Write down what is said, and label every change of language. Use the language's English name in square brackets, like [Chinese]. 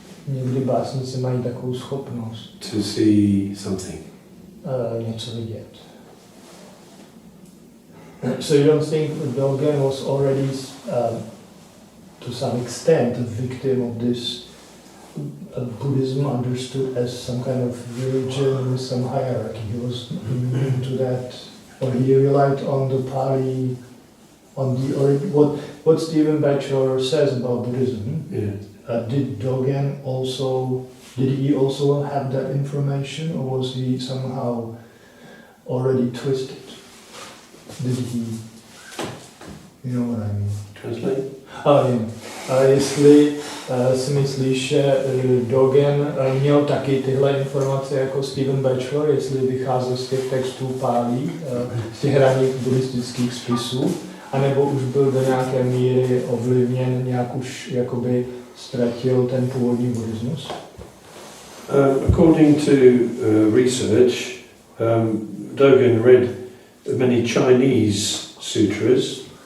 [Czech] Někdy básníci mají takovou schopnost [English] to see something. [Czech] něco vidět. [English] So you don't think Dogen was already to some extent a victim of this Buddhism understood as some kind of religion with some hierarchy? He was into that, or he relied on the Pali, on the what Stephen Batchelor says about Buddhism. Yeah. Did Dogen also, did he also have that information, or was he somehow already twisted? Did he, you know what I mean? Translate? [Czech] Jestli si myslíš, že Dogen měl taky tyhle informace jako Stephen Batchelor, jestli vycházel z těch textů Pálí, z těch raných buddhistických spisů, anebo už byl do nějaké míry ovlivněn, nějak už jakoby ztratil ten původní buddhismus? [English] According to research, Dogen read many Chinese sutras.